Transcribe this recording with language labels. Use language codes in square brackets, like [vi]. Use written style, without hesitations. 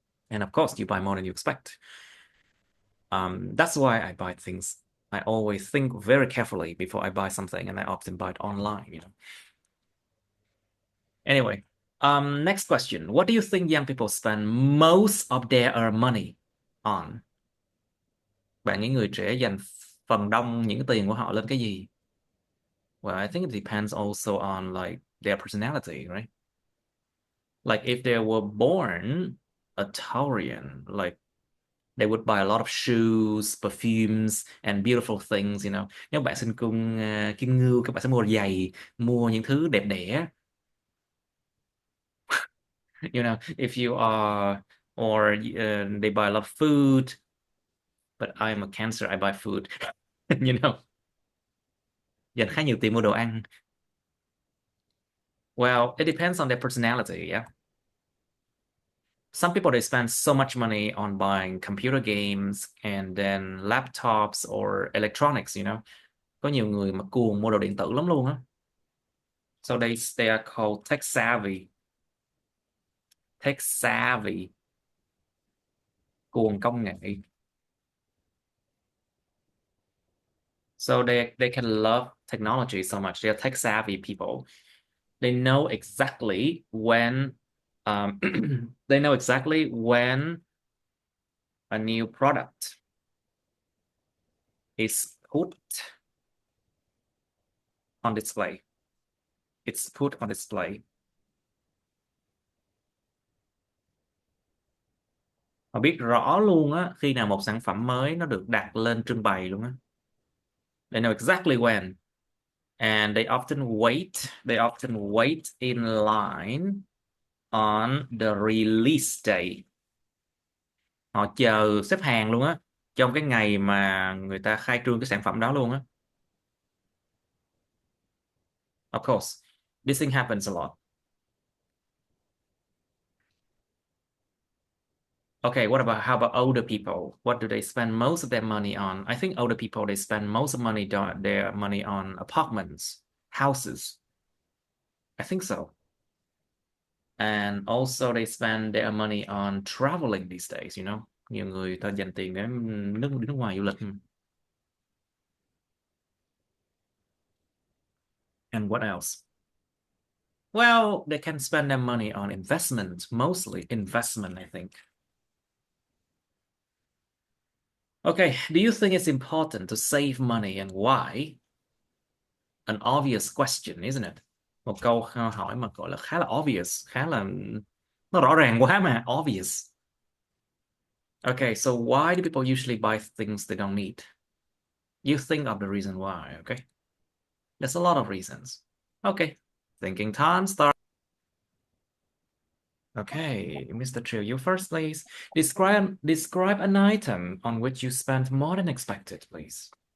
[en] And of course, you buy more than you expect. That's why I buy things. I always think very carefully before I buy something, and I often buy it online, you know. Anyway, next question. What do you think young people spend most of their money on? [vi] Bạn nghĩ người trẻ dành phần đông những cái tiền của họ lên cái gì? [en] Well, I think it depends also on like their personality, right? Like if they were born a Taurian, like they would buy a lot of shoes, perfumes, and beautiful things, you know. [vi] Nếu bạn sinh cung kim ngưu, các bạn sẽ mua giày, mua những thứ đẹp đẽ. [en] You know, if you are, or they buy a lot of food, but I'm a Cancer, I buy food. You know, [vi] dành khá nhiều tiền mua đồ ăn. [en] Well, it depends on their personality, yeah. Some people they spend so much money on buying computer games and then laptops or electronics, you know. [vi] Có nhiều người mà cuồng mua đồ điện tử lắm luôn á. [en] So they are called tech savvy. Tech savvy, [vi] cuồng công nghệ. [en] So they can love technology so much. They're tech savvy people. They know exactly when they know exactly when a new product is put on display. It's put on display. [vi] Họ biết rõ luôn á khi nào một sản phẩm mới nó được đặt lên trưng bày luôn á. [en] They know exactly when. And they often wait in line on the release day. [vi] Họ chờ xếp hàng luôn á trong cái ngày mà người ta khai trương cái sản phẩm đó luôn á. [en] Of course, this thing happens a lot. Okay, how about older people? What do they spend most of their money on? I think older people they spend most of their money on apartments, houses. I think so. And also they spend their money on traveling these days, you know. [vi] Nhiều người ta dành tiền để đi nước ngoài du lịch. [en] And what else? Well, they can spend their money on investment, mostly investment, I think. Okay, do you think it's important to save money and why? An obvious question, isn't it? [vi] Một câu hỏi mà gọi là khá là obvious, khá là nó rõ ràng quá mà, obvious. [en] Okay, so why do people usually buy things they don't need? You think of the reason why, okay? There's a lot of reasons. Okay, thinking time start. Okay, Mr. Trill, you first, please. Describe an item on which you spent more than expected, please.